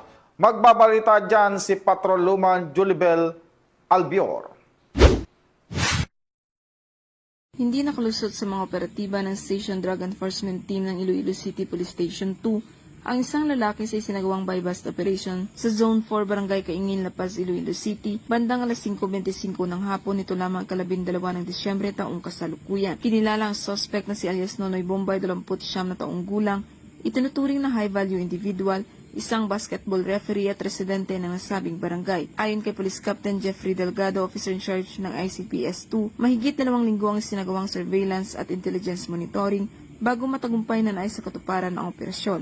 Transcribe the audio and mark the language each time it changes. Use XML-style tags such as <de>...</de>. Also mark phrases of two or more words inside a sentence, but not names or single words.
<tl>Magbabalita dyan si Patrol Luman Julibel Albior. Hindi nakalusot sa mga operatiba ng Station Drug Enforcement Team ng Iloilo City Police Station 2 ang isang lalaki sa isinagawang</tl> <en>bypass operation</en> <tl>sa Zone 4 Barangay Kaingin, La Paz, Iloilo City bandang alas 5:25 ng hapon nito lamang 12 ng Disyembre taong kasalukuyan. Kinilala ang suspect na si alias Nonoy Bombay, 29 na taong gulang, itinuturing na</tl> <en>high-value individual,</en> <tl>isang</tl> <en>basketball referee</en> <tl>at residente ng nasabing barangay. Ayon kay Police Captain Jeffrey Delgado,</tl> <en>officer in charge</en> <tl>ng ICPS-2, mahigit 2 linggo ang sinagawang surveillance at</tl> <en>intelligence monitoring</en> <tl>bago matagumpay na naisa sa katuparan ang operasyon.</tl>